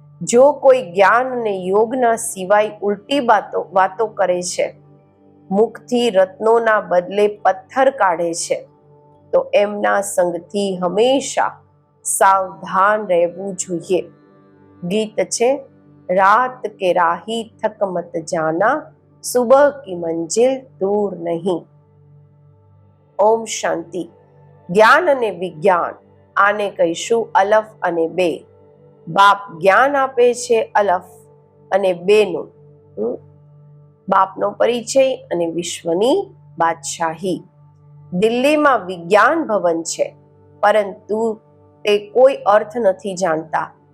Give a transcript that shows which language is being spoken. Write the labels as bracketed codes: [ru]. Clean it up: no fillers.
[gu] જો કોઈ જ્ઞાન અને યોગના સિવાય ઉલટી વાતો કરે છે, મુખથી રત્નોના બદલે પથ્થર કાઢે છે, તો એમના સંગથી હંમેશા સાવધાન રહેવું જોઈએ। ગીત છે, [hi] रात के राही थक मत जाना, सुबह की मंजिल दूर नहीं। ओम शांति। [gu] ज्ञान અને વિજ્ઞાન, આને કહીશું અલફ અને બે। બાપ જ્ઞાન આપે છે અલફ અને બેનું, બાપનો પરિચય અને વિશ્વની બાદશાહી। દિલ્હીમાં વિજ્ઞાન ભવન છે, પરંતુ તે કોઈ અર્થ નથી જાણતા।